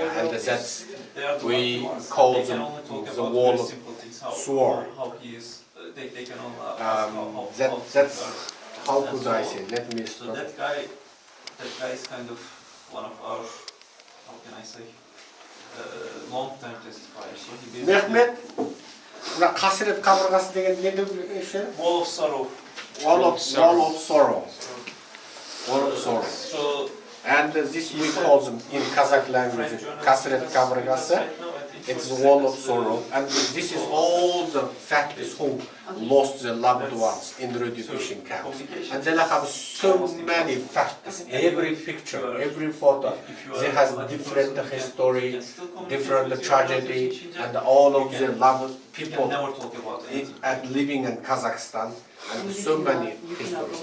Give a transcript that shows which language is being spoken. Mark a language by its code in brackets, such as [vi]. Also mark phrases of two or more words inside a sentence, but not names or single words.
[en] And that's, we call them the wall of sword. That's, how could I say, let me stop. That guy is kind of one of our, how can I say, long-term testifiers. Mehmet, [kk] mына қасірет қабырғасы деген не деп ше? [en] Wall of sorrow. Wall of sorrow. So, and this we call them in Kazakh language [kk] қасірет қабырғасы. [en] It's a wall of sorrow, and this is all the families who lost their loved ones in the re-education camps. And they have so many facts. Every picture, every photo, they has different history, different tragedy, and all of the loved people living in Kazakhstan, and so many histories.